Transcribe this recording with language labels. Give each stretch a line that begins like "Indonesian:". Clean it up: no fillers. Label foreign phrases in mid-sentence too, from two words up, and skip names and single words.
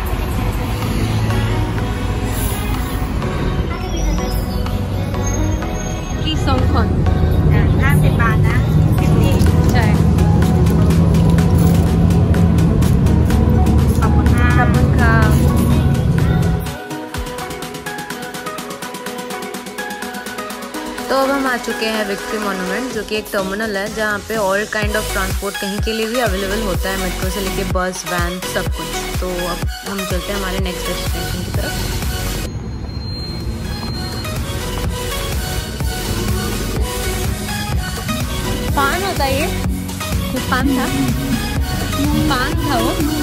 Hindi: की सॉन्ग कौन
Thai: 50 บาทนะใช่ขอบคุณค่ะ
Hindi: तो अब हम आ चुके हैं विक्ट्री मॉन्यूमेंट, जो कि एक टर्मिनल है जहाँ पे
English: all kind of transport
Hindi: कहीं के लिए भी अवेलेबल होता है, मेट्रो से लेके बस, वैन, सब कुछ। तो अब हम चलते हैं हमारे
English: next destination
Hindi: की तरफ। पान होता है ये पान था, पान था वो।